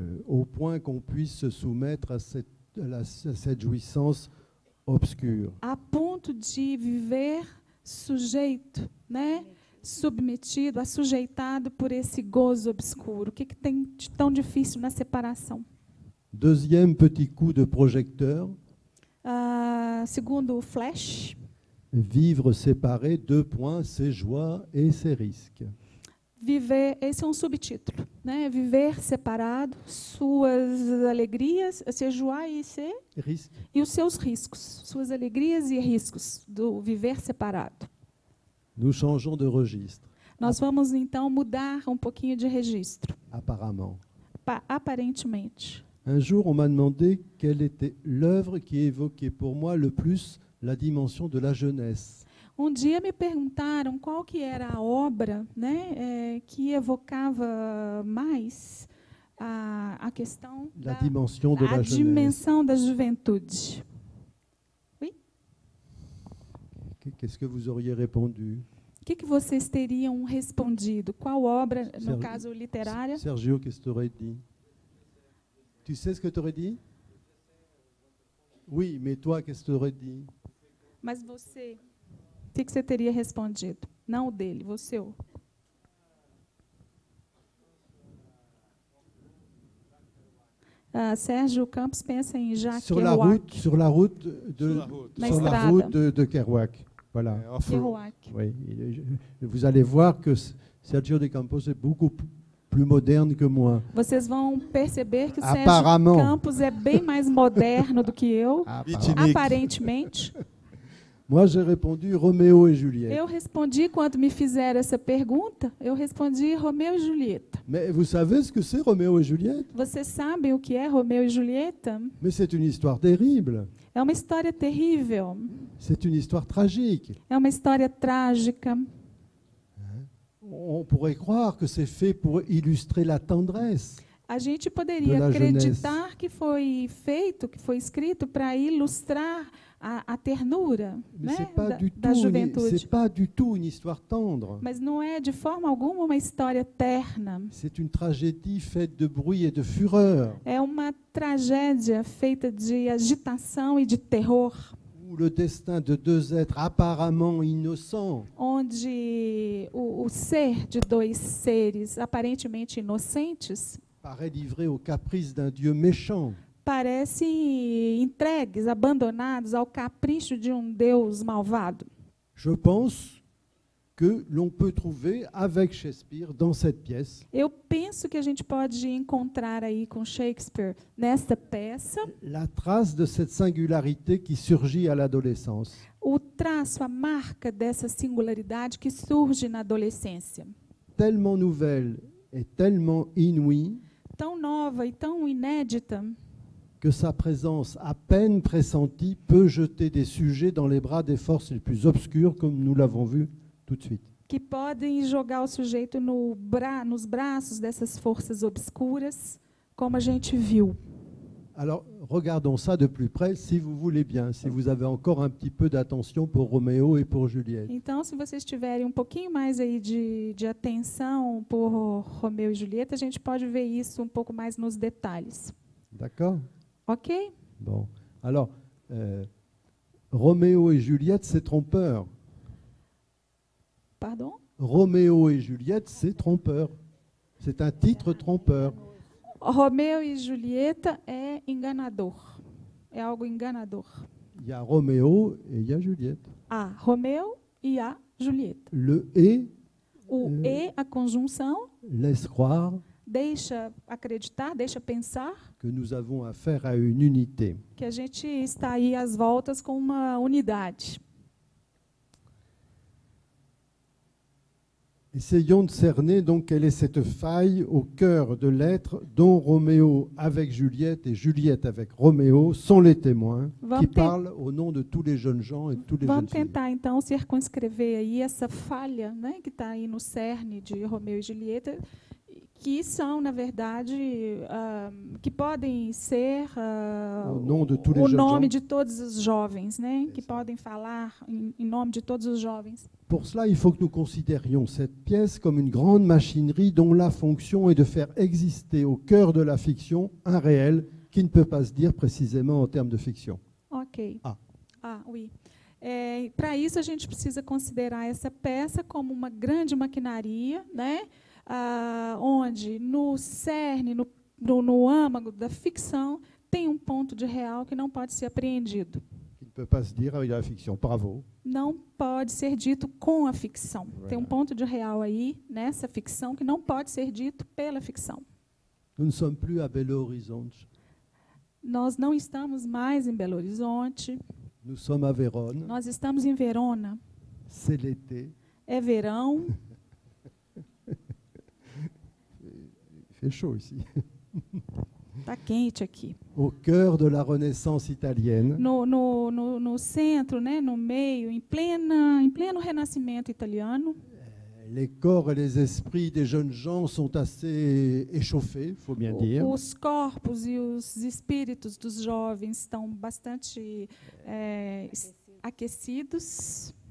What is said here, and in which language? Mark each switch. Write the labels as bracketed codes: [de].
[fr] Au point qu'on puisse se soumettre à cette jouissance obscure. [pt] A ponto de viver sujeito, né? Submetido, assujeitado por esse gozo obscuro. O que tem de tão difícil na separação? [fr] Deuxième petit coup de projecteur, [pt] Segundo o Flash, [fr] vivre séparé, ses joies et ses risques. [pt] viver, esse é um subtítulo, né? Viver separado, suas alegrias, [fr] ses joies [pt] e os seus riscos, suas alegrias e riscos do viver separado. [fr] Nous changeons de registre, [pt] Nós vamos então mudar um pouquinho de registro, [fr] apparemment. [pt] Aparentemente. [fr] Un jour, on m'a demandé quelle était l'œuvre qui évoquait pour moi le plus la dimension de la jeunesse. [pt] Dia me perguntaram qual que era a obra, né, que evocava mais a questão [fr] La dimension de la jeunesse. [pt] dimensão da juventude. [fr] Oui? Qu'est-ce que vous auriez répondu? [pt] O que vocês teriam respondido? Qual obra, no caso literária? [fr] Sergio, qu'est-ce que tu aurais dit? Tu sais ce que tu aurais dit? Oui, mais toi, qu'est-ce que tu aurais dit? [pt] Mas você, o que você teria respondido? Não o dele, você. Sérgio Campos pensa em Jacques Kerouac. [fr] Sur la route de Kerouac. Voilà. Kerouac. Oui. Vous allez voir que Sergio de Campos est beaucoup plus moderne que moi. [pt] Vocês vão perceber que o [fr] Apparemment. [pt] Sérgio Campos é bem mais moderno do que eu, aparentemente. [fr] Moi, j'ai répondu Roméo et Juliette. [pt] Eu respondi, quando me fizeram essa pergunta, eu respondi Romeu e Julieta. [fr] Mais vous savez ce que c'est Roméo et Juliette? [pt] Vocês sabem o que é Romeu e Julieta? [fr] Mais c'est une histoire terrible. [pt] É uma história terrível, [fr] C'est une histoire tragique. [pt] é uma história trágica. [fr] On pourrait croire que c'est fait pour illustrer la tendresse. [pt] A gente [fr] De [pt] poderia [fr] la [pt] acreditar que foi feito, que foi escrito para ilustrar a ternura, [fr] Mais [pt] né, [fr] c'est pas du [pt] da [fr] tout [pt] juventude. [fr] c'est pas du tout une histoire tendre. [pt] Mas não é de forma alguma uma história terna. [fr] C'est une tragédie faite de bruit et de fureur, [pt] É uma tragédia feita de agitação e de terror, [fr] où le destin de deux êtres apparemment innocents [pt] onde o ser de dois seres aparentemente inocentes [fr] paraît livré aux caprices d'un Dieu méchant. [pt] parecem entregues, abandonados ao capricho de um Deus malvado. [fr] Je pense que l'on peut trouver avec Shakespeare dans cette pièce [pt] Eu penso que a gente pode encontrar aí com Shakespeare, nesta peça, [fr] la trace de cette singularité qui surgit à l'adolescence. [pt] o traço, a marca dessa singularidade que surge na adolescência. [fr] Tellement nouvelle et tellement inouïe [pt] Tão nova e tão inédita [fr] que sa présence à peine pressentie peut jeter des sujets dans les bras des forces les plus obscures, comme nous l'avons vu tout de suite. [pt] que podem jogar o sujeito nos braços dessas forças obscuras, como a gente viu. [fr] Alors, regardons ça de plus près, si vous voulez bien, si vous avez encore un petit peu d'attention pour Roméo et pour Juliette. [pt] Então, se vocês tiverem um pouquinho mais aí de atenção por Romeu e Julieta, a gente pode ver isso um pouco mais nos detalhes. [fr] D'accord? [pt] Ok? [fr] Bon. Alors, Roméo et Juliette, c'est trompeur. Pardon? Roméo et Juliette, c'est trompeur. C'est un titre trompeur. [pt] Romeu e Julieta é enganador. É algo enganador. [fr] Il y a Roméo et il y a Juliette. [pt] Há Romeu e há Julieta. [fr] Le « et [pt] O e, a conjunção, [fr] laisse croire [pt] deixa acreditar, deixa pensar [fr] que nous avons affaire à une unité. [pt] que a gente está aí às voltas com uma unidade. [fr] Essayons de cerner donc quelle est cette faille au cœur de l'être dont Roméo avec Juliette et Juliette avec Roméo sont les témoins qui parlent au nom de tous les jeunes gens et de tous les jeunes [pt] Vamos [fr] filles. [pt] tentar, então, circunscrever aí essa falha, né, que está aí no cerne de Romeu e Julieta, que são, na verdade, que podem ser o nome de todos os jovens, né, que podem falar em nome de todos os jovens. [fr] Pour cela, il faut que nous considérions cette pièce comme une grande machinerie dont la fonction est de faire exister au cœur de la fiction un réel qui ne peut pas se dire précisément en termes de fiction. Ok. Oui. [pt] Para isso, a gente precisa considerar essa peça como uma grande maquinaria, né, onde no cerne, no âmago da ficção, tem um ponto de real que não pode ser apreendido. [fr] Qui ne peut pas se dire avec la fiction. Bravo. [pt] Não pode ser dito com a ficção. [fr] Voilà. [pt] Tem um ponto de real aí, nessa ficção, que não pode ser dito pela ficção. [fr] Nous ne sommes plus à Belo Horizonte. [pt] Nós não estamos mais em Belo Horizonte. [fr] Nous sommes à Vérone. [pt] Nós estamos em Verona. [fr] C'est l'été. [pt] É verão. [fr] Il fait chaud ici. [pt] Está quente aqui. [fr] Au cœur de la Renaissance italienne, [pt] No centro, né, no meio, em pleno renascimento italiano, [fr] les corps et les esprits des jeunes gens sont assez échauffés, il faut bien dire. [pt] os corpos e os espíritos dos jovens estão bastante aquecidos.